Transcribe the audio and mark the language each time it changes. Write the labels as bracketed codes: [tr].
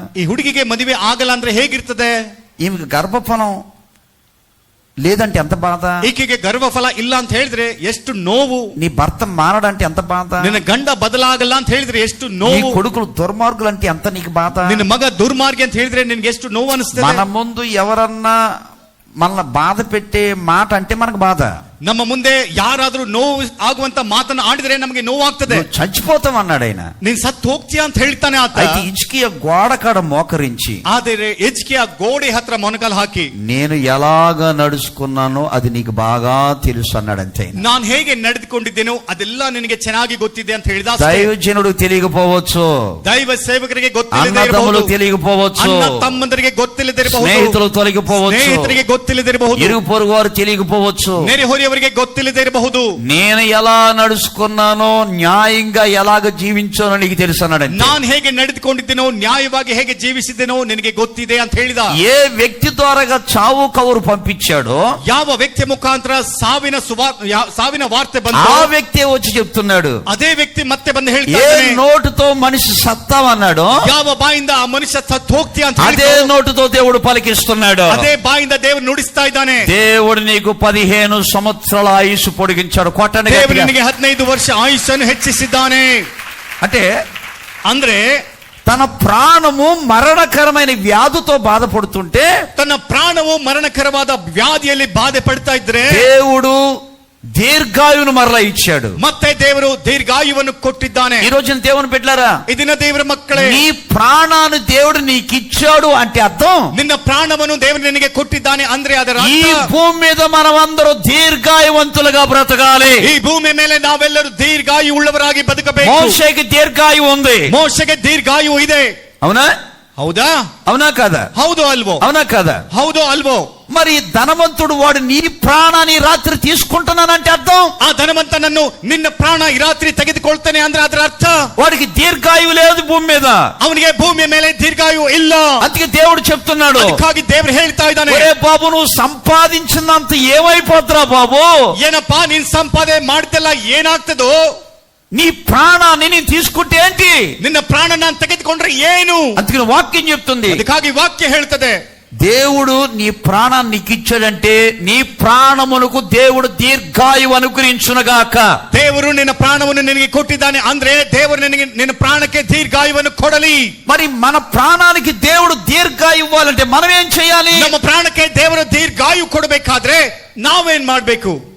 [kn] ಈ ಹುಡುಗಿಗೆ ಮದುವೆ ಆಗಲ್ಲ ಅಂದ್ರೆ ಹೇಗಿರ್ತದೆ, [te] ఈమెకి గర్భఫలం లేదంటే ఎంత బాధ, [kn] ಈಕೆಗೆ ಗರ್ಭಫಲ ಇಲ್ಲ ಅಂತ ಹೇಳಿದ್ರೆ ಎಷ್ಟು ನೋವು, [te] నీ భర్త మారడంటే ఎంత బాధ, [kn] ನಿನ್ನ ಗಂಡ ಬದಲಾಗಲ್ಲ ಅಂತ ಹೇಳಿದ್ರೆ ಎಷ್ಟು [te] నీ [kn] ನೋವು, [te] కొడుకులు దుర్మార్గులు అంటే ఎంత నీకు బాధ. [kn] ನಿನ್ನ ಮಗ ದುರ್ಮಾರ್ಗಿ ಅಂತ ಹೇಳಿದ್ರೆ ನಿನ್ಗೆ ಎಷ್ಟು ನೋವು ಅನಿಸ್ತದೆ. [te] మన ముందు ఎవరన్నా మనల్ని బాధ పెట్టే మాట అంటే మనకు బాధ. [kn] ನಮ್ಮ ಮುಂದೆ ಯಾರಾದ್ರೂ ನೋವು ಆಗುವಂತ ಮಾತನ್ನ ಆಡಿದ್ರೆ ನಮಗೆ ನೋವಾಗ್ತದೆ. [te] నువ్వు చచ్చిపోతాం అన్నాడు ఆయన. [kn] ನೀನ್ ಸತ್ತು ಹೋಗ್ತೀಯಾ ಅಂತ ಹೇಳ್ತಾನೆ ಆತ. [te] అయితే ఇజ్కియా గోడ కాడ మోకరించి, [kn] ಆದರೆ ಹಿಜ್ಕೀಯ ಗೋಡೆ ಹತ್ರ ಮೊಣಕಾಲು ಹಾಕಿ, [te] నేను ఎలాగ నడుచుకున్నానో అది నీకు బాగా తెలుసు అన్నాడు అంతే. [kn] ನಾನು ಹೇಗೆ ನಡೆದುಕೊಂಡಿದ್ದೇನೋ ಅದೆಲ್ಲ ನಿನಗೆ ಚೆನ್ನಾಗಿ ಗೊತ್ತಿದೆ ಅಂತ ಹೇಳಿದ. [te] దైవజనుడు తెలియకపోవచ్చు, [kn] ದೈವ ಸೇವಕರಿಗೆ [te] అన్నదమ్ములు తెలియకపోవచ్చు, [kn] ಅಣ್ಣ ತಮ್ಮಂದರಿಗೆ ಗೊತ್ತಿಲ್ಲದಿರಬಹುದು, [te] స్నేహితులు తొలగిపోవచ్చు, [kn] ಸ್ನೇಹಿತರಿಗೆ ಗೊತ್ತಿಲ್ಲದಿರಬಹುದು, [te] ఇరుగు పొరుగు వారు తెలియకపోవచ్చు, [kn] ನೆರೆಹೊರೆಯವರಿಗೆ ಗೊತ್ತಿಲ್ಲದೆ ಇರಬಹುದು. [te] నేను ఎలా నడుచుకున్నానో న్యాయంగా ఎలాగ జీవించానో నీకు తెలుసు అన్నాడు. [kn] ನಾನು ಹೇಗೆ ನಡೆದುಕೊಂಡಿದ್ದೇನೋ ನ್ಯಾಯವಾಗಿ ಹೇಗೆ ಜೀವಿಸಿದ್ದೇನೋ ನಿನಗೆ ಗೊತ್ತಿದೆ ಅಂತ ಹೇಳಿದ. [te] ఏ వ్యక్తి ద్వారా చావు కబురు పంపించాడో, [kn] ಯಾವ ವ್ಯಕ್ತಿ ಮುಖಾಂತರ ಸಾವಿನ ವಾರ್ತೆ [te] ఆ [kn] ಬಂತು, [te] వ్యక్తి వచ్చి చెప్తున్నాడు. [kn] ಅದೇ ವ್ಯಕ್ತಿ ಮತ್ತೆ ಬಂದು [te] ఏ [kn] ಹೇಳ್ತಾನೆ, [te] నోటుతో మనిషి సత్తామన్నాడు, [kn] ಯಾವ ಬಾಯಿಂದ ಆ ಮನುಷ್ಯ ಸತ್ತು ಹೋಗ್ತೀಯ ಅಂತ [te] అదే [kn] ಹೇಳಿದ್ರು, [te] నోటుతో దేవుడు పలికిస్తున్నాడు. [kn] ಅದೇ ಬಾಯಿಂದ ದೇವರು ನುಡಿಸ್ತಾ ಇದ್ದಾನೆ. [te] దేవుడు నీకు 15 సంవత్సరాల ఆయుష్ పొడిగించాడు. కొట్టండి [kn] ದೇವರು [te] గట్టిగా. [kn] ನಿನಗೆ 15 ವರ್ಷ ಆಯುಷ್ಯನ್ನು ಹೆಚ್ಚಿಸಿದ್ದಾನೆ. [te] అంటే [kn] ಅಂದ್ರೆ [te] తన ప్రాణము మరణకరమైన వ్యాధితో బాధపడుతుంటే, [kn] ತನ್ನ ಪ್ರಾಣವು ಮರಣಕರವಾದ ವ್ಯಾಧಿಯಲ್ಲಿ ಬಾಧೆ ಪಡ್ತಾ ಇದ್ರೆ [te] దేవుడు దీర్ఘాయువును మరలా ఇచ్చాడు. [kn] ಮತ್ತೆ ದೇವರು ದೀರ್ಘಾಯುವನ್ನು ಕೊಟ್ಟಿದ್ದಾನೆ. [te] ఈ రోజున దేవుని బిడ్డలారా, [kn] ಇದನ್ನ ದೇವರ ಮಕ್ಕಳೇ, [te] నీ ప్రాణాన్ని దేవుడు నీకు ఇచ్చాడు అంటే అర్థం, [kn] ನಿನ್ನ ಪ್ರಾಣವನ್ನು ದೇವರು ನಿನಗೆ ಕೊಟ್ಟಿದ್ದಾನೆ ಅಂದ್ರೆ ಅದರ [te] ఈ [kn] ಅರ್ಥ [te] భూమి మీద మనమందరూ దీర్ఘాయువంతులుగా బ్రతకాలి. [kn] ಈ ಭೂಮಿ ಮೇಲೆ ನಾವೆಲ್ಲರೂ ದೀರ್ಘಾಯು ಉಳ್ಳವರಾಗಿ ಬದುಕಬೇಕು. [te] మోషేకి దీర్ఘాయువు ఉంది. [kn] ಮೋಶೆಗೆ ದೀರ್ಘಾಯು ಇದೆ. [te] అవునా [kn] ಹೌದಾ? [te] అవునా కదా? [kn] ಹೌದು ಅಲ್ವೋ? [te] అవునా కదా? [kn] ಹೌದು ಅಲ್ವೋ? [te] మరి ధనవంతుడు వాడు నీ ప్రాణాన్ని రాత్రి తీసుకుంటున్నానంటే అర్థం, [kn] ಆ ಧನವಂತನನ್ನು ನಿನ್ನ ಪ್ರಾಣ ಈ ರಾತ್ರಿ ತೆಗೆದುಕೊಳ್ತಾನೆ ಅಂದ್ರೆ ಅದರ ಅರ್ಥ [te] వాడికి దీర్ఘాయువు లేదు భూమి మీద. [kn] ಅವನಿಗೆ ಭೂಮಿಯ ಮೇಲೆ ದೀರ್ಘಾಯು ಇಲ್ಲ. [te] అందుకే దేవుడు చెప్తున్నాడు, [kn] ಅದಕ್ಕಾಗಿ ದೇವರು ಹೇಳ್ತಾ ಇದ್ದಾನೆ, [te] ఒరే బాబు, నువ్వు సంపాదించినంత ఏమైపోతురా బాబు, [kn] ಏನಪ್ಪಾ ನೀನ್ ಸಂಪಾದನೆ ಮಾಡ್ತಿಲ್ಲ, ಏನಾಗ್ತದೋ? [te] నీ ప్రాణాన్ని నేను తీసుకుంటే ఏంటి, [kn] ನಿನ್ನ ಪ್ರಾಣ ನಾನು ತೆಗೆದುಕೊಂಡ್ರೆ ಏನು? [te] అందుకని వాక్యం చెప్తుంది, [kn] ಅದಕ್ಕಾಗಿ ವಾಕ್ಯ ಹೇಳ್ತದೆ, [te] దేవుడు నీ ప్రాణాన్ని నీకు ఇచ్చాడంటే నీ ప్రాణమునకు దేవుడు దీర్ఘాయువు అనుగ్రహించునుగాక. [kn] ದೇವರು ನಿನ್ನ ಪ್ರಾಣವನ್ನು ನಿನಗೆ ಕೊಟ್ಟಿದ್ದಾನೆ ಅಂದ್ರೆ ದೇವರು ನಿನಗೆ ನಿನ್ನ ಪ್ರಾಣಕ್ಕೆ ದೀರ್ಘಾಯುವನ್ನು ಕೊಡಲಿ. [te] మరి మన ప్రాణానికి దేవుడు దీర్ఘాయువు ఇవ్వాలంటే మనం ఏం చేయాలి? [kn] ನಮ್ಮ ಪ್ರಾಣಕ್ಕೆ ದೇವರು ದೀರ್ಘಾಯು ಕೊಡಬೇಕಾದ್ರೆ ನಾವೇನ್ ಮಾಡ್ಬೇಕು